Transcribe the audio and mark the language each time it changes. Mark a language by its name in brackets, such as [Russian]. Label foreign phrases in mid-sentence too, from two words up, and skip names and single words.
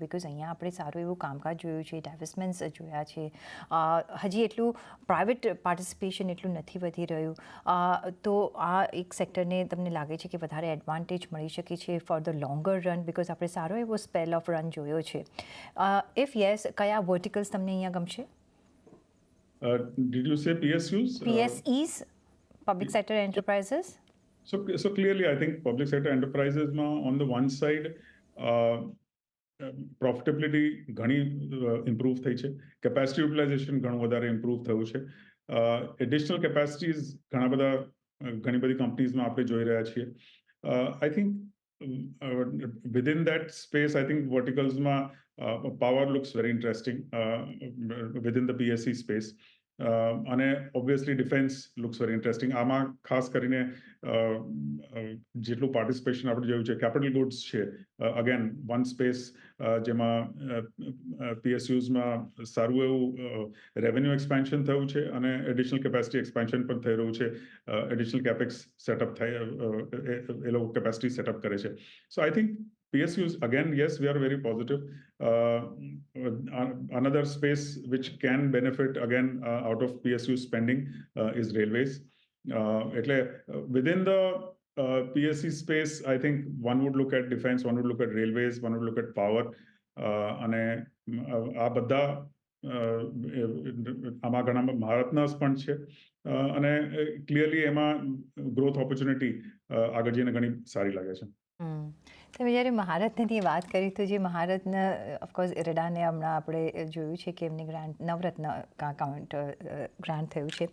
[Gujarati] બિકોઝ અહીંયા આપણે સારું એવું કામકાજ જોયું છે, ડાયવેસ્ટમેન્ટ્સ જોયા છે, હજી એટલું [English] private participation [Gujarati] એટલું નથી વધી રહ્યું, તો આ એક સેક્ટરને તમને લાગે છે કે વધારે એડવાન્ટેજ મળી શકે છે [English] for the longer run? [Gujarati] બિકોઝ આપણે સારો એવો [English] spell of run [Gujarati] જોયો છે. [English] if yes, [Gujarati] કયા વર્ટિકલ્સ તમને અહીંયા ગમશે? [English] Did you say PSUs? PSEs, public sector enterprises? So clearly, I think public sector enterprises on the one side, profitability [Gujarati] ઘણી ઇમ્પ્રૂવ થઈ છે, [English] capacity utilization [Gujarati] ઘણું વધારે ઇમ્પ્રૂવ થયું છે, [English] additional capacities [Gujarati] ઘણી બધી કંપનીઝમાં આપણે જોઈ રહ્યા છીએ. [English] I think within that space, I think verticalsમાં power looks very interesting within the PSE space. અને obviously defence looks very interesting. [Gujarati] આમાં ખાસ કરીને જેટલું પાર્ટિસિપેશન આપણે જોયું છે, [English] capital goods [Gujarati] છે [English] again one space [Gujarati] જેમાં પીએસયુઝમાં સારું એવું [English] revenue expansion [Gujarati] થયું છે અને [English] additional capacity expansion [Gujarati] પણ થઈ રહ્યું છે. [English] additional capex setup [Gujarati] થાય, એ લોકો [English] capacity setup [Gujarati] કરે છે. [English] so I think PSUs, again, yes, we are very positive. Another space which can benefit again out of PSU spending is railways. Within the PSC space, I think one would look at defense, one would look at railways, one would look at power. [Gujarati] અને આ બધા આમાં ઘણા ભારતના પણ છે અને ક્લિયરલી એમાં [English] growth opportunity [Gujarati] આગળ જઈને ઘણી સારી લાગે છે. તમે જ્યારે મહારત્નની વાત કરી તો જે મહારત્ન ઓફકોર્સ ઇરડાને હમણાં આપણે જોયું છે કે એમની ગ્રાન્ટ નવરત્ન કાઉન્ટ ગ્રાન્ટ થયું છે.